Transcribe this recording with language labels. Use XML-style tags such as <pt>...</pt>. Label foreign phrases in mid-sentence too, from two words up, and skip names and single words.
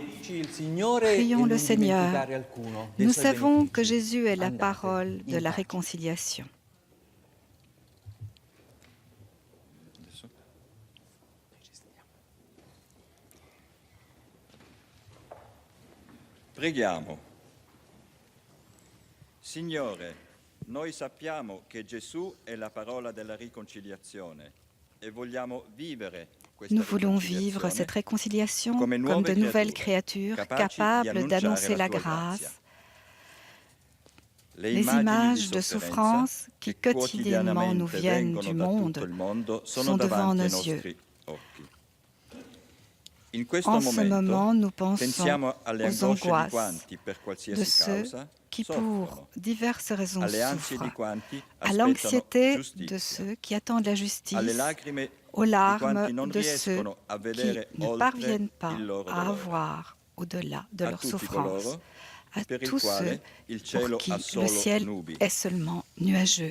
<fr>Prions le Seigneur. Nous savons que Jésus est la parole de la réconciliation.</fr> <it>Preghiamo. Signore, noi sappiamo che Gesù è la parola della riconciliazione e vogliamo vivere questa</it> <fr>Nous voulons vivre cette réconciliation comme de nouvelles créatures capables d'annoncer la grâce. Les images de souffrance qui quotidiennement nous viennent du monde sont devant nos yeux. En ce moment, nous pensons aux angoisses de ceux qui, pour diverses raisons, souffrent, à l'anxiété de ceux qui attendent la justice, aux larmes de ceux qui ne parviennent pas à avoir au-delà de leur souffrance, à tous ceux pour qui le ciel est seulement nuageux.</fr>